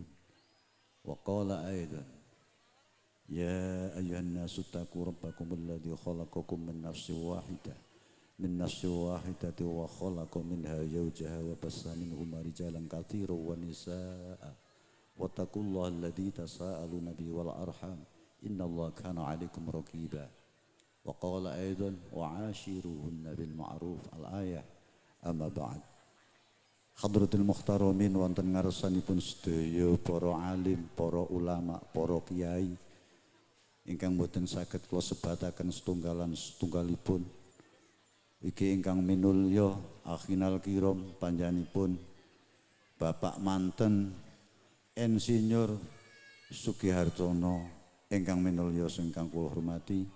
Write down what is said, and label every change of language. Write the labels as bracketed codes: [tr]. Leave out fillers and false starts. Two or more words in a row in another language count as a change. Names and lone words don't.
[ar] وقال أيضا يا أيها الناس اتقوا ربكم الذي خلقكم من نفس واحدة وخلق منها زوجها وبث منهما رجالا كثيرا ونساء واتقوا الله الذي تساءلون به والأرحام إن الله كان عليكم رقيبا. وقال أيضا وعاشروهن بالمعروف الآية. أما بعد. حضرة المحترمين [jv] wonten ngarsanipun sedaya para alim, para ulama, para kiai ingkang boten saged kula sebataken setunggalipun. Iki ingkang minulya [ar] أخينا الكرام [jv] panjenenganipun Bapak Manten Insinyur Sugihartono ingkang minulya ingkang kula hormati.